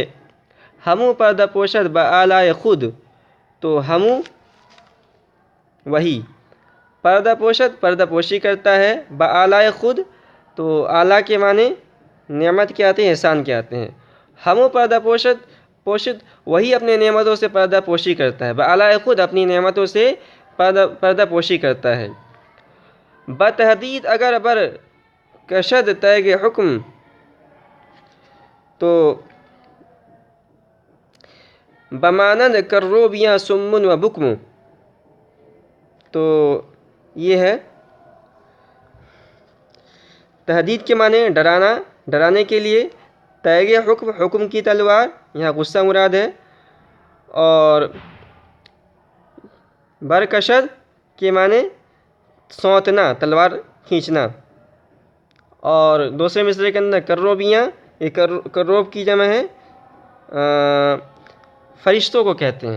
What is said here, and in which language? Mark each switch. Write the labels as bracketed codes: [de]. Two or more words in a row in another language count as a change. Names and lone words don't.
[fa] ہمو پردہ پوشد بآلائے خود، [ur] تو ہمو وہی، [fa] پردہ پوشد [ur] پردہ پوشی کرتا ہے، [fa] بآلائے خود، [ur] تو اعلیٰ کے معنی نعمت کے آتے ہیں، احسان کے آتے ہیں۔ [fa] ہمو پردہ پوشد [ur] وہی اپنے نعمتوں سے پردہ پوشی کرتا ہے، [fa] بآلائے خود [ur] اپنی نعمتوں سے پردہ پوشی کرتا ہے۔ [fa] بتحدید اگر بر کشد تیغ حکم، تو بمانند کروبیاں سمن و بکم، [ur] تو یہ ہے تہدید کے معنی ڈرانا، ڈرانے کے لیے، [fa] تیغ حکم، [ur] حکم کی تلوار، یہاں غصہ مراد ہے، اور برکشد کے معنی سونتنا، تلوار کھینچنا، اور دوسرے مصرعے کے اندر کروبیاں، یہ کروب کی جمع ہے فرشتوں کو کہتے ہیں۔